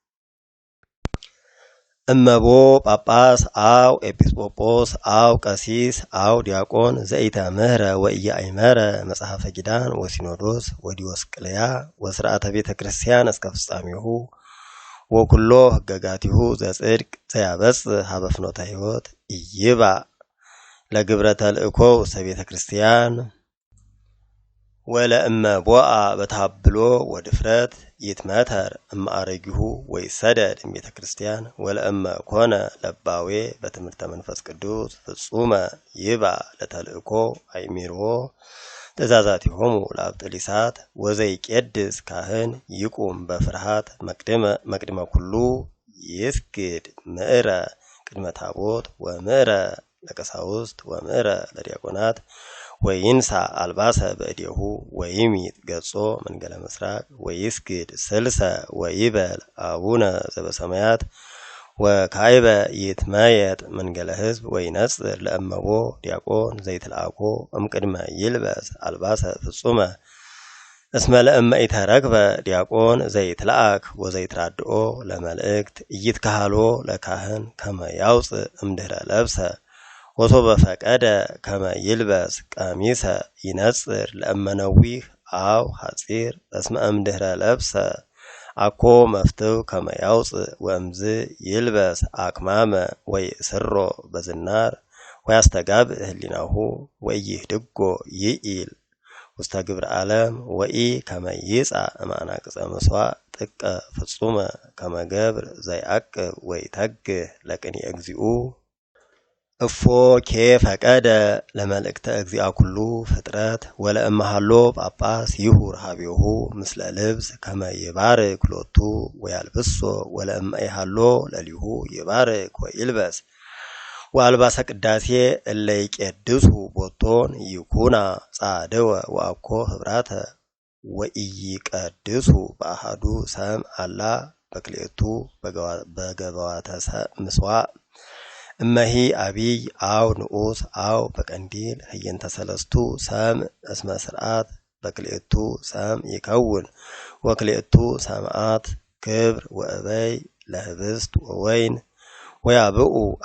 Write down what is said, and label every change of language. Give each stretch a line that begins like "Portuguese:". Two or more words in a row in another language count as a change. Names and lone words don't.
Geez: እመቦ ጳጳስ አው ኤጲስቆጶስ አው ቀሲስ አው ዲያቆን ዘኢተምህረ ወኢያእመረ መጽሐፈ ኪዳን ወሲኖዶስ ወዲዮስቅልያ ወስርዓተ ቤተ ክርስቲያን እስከ ፍጻሜሁ ወኩሎ ሕገጋቲሁ ዘጽድቅ ዘያበጽሕ ሀበ ፍኖተ ሕይወት ኢይባእ ለግብረ ተልእኮ ውስተ ቤተ ክርስቲያን ወለእመ ቦአ በታብሎ ወድፍረት ይትመተር እምአረጊሁ ወይሰደድ እምቤተ ክርስቲያን ወለእመ ኮነ ለባዌ በትምህርተ መንፈስ ቅዱስ ፍጹመ ይባ ለተልእኮ አይሚርዎ ትእዛዛቲሆሙ ለአብጥሊሳት ወዘይቄድስ ካህን ይቁም በፍርሃት መቅድመ ኩሉ ይስግድ ምዕረ ቅድመ ታቦት ወምዕረ ለቀሳውስት ወምዕረ ለዲያቆናት ወይንሳ አልባሰ በእዴሁ ወይሚጥ ገጾ መንገለ ምስራቅ ወይስግድ ስልሰ ወይበል አቡነ ዘበሰማያት ወካይበ ይትመየጥ መንገለ ሕዝብ ወይነጽር ለእመቦ ዲያቆን ዘይትልአኮ እምቅድመ ይልበስ አልባሰ ፍጹመ እስመ ለእመ ኢተረክበ ዲያቆን ዘይትልአክ ወዘይትራድኦ ለመልእክት ኢይትካህሎ ለካህን ከመ ያውፅእ እምድኅረ ለብሰ ወሶበ ፈቀደ ከመ ይልበስ ቀሚሰ ይነጽር ለእመ ነዊህ አው ሐጺር እስመ እምድኅረ ለብሰ አኮ መፍትው ከመ ያውፅእ ወእምዝ ይልበስ አክማመ ወይእስሮ በዝናር ወያስተጋብእ ህሊናሁ ወይህድጎ ይኢል ውስተ ግብረ ዓለም ወኢ ከመ ይጻእ እምአናቅጸ ምሥዋዕ ጥቀ ፍጹመ ከመ ገብር ዘይዐቅብ ወይተግህ ለቅንየ እግዚኡ እፎ ኬ ፈቀደ ለመልእክተ እግዚአ ኩሉ ፍጥረት ወለእመሃሎ ጳጳስ ይሁር ሀቤሁ ምስለ ልብስ ከመ ይባርክ ሎቱ ወያልብሶ ወለእመ ኢሃሎ ለሊሁ ይባርክ ወይልበስ ወአልባሰ ቅዳሴ እለ ይቄድሱ ቦቶን ይኩና ጻድወ ወአኮ ህብራተ ወኢይቀድሱ በአሐዱ ሰም አላ በክልኤቱ በገባዋተ ምሥዋዕ እመሂ አቢይ አው ንዑስ አው በቀንዲል ህየንተ ሰለስቱ ሰም እስመ ስርዓት በክልኤቱ ሰም ይከውን ወክልኤቱ ሰምዓት ክብር ወእበይ ለህብስት ወወይን ወያብኡ